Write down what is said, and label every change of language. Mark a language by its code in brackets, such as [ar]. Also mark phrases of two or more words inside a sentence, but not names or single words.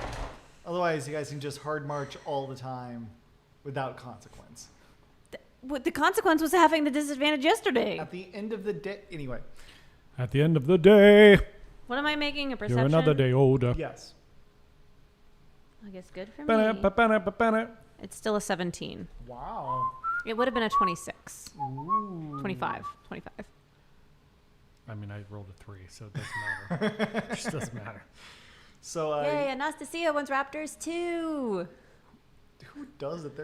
[en] Otherwise, you guys can just hard march all the time without consequence. What the consequence was having the disadvantage yesterday. At the end of the day, anyway, At the end of the day, What am I making? A perception? you're another day older. yes. I guess good for Ba-na, me. ba-ba-na, ba-ba-na. It's still a 17. Wow. It would have been a 26. Ooh. 25. 25. I mean, I rolled a 3, so it doesn't matter. It just doesn't matter. So, Yay, Anastasia wants raptors too. who does it?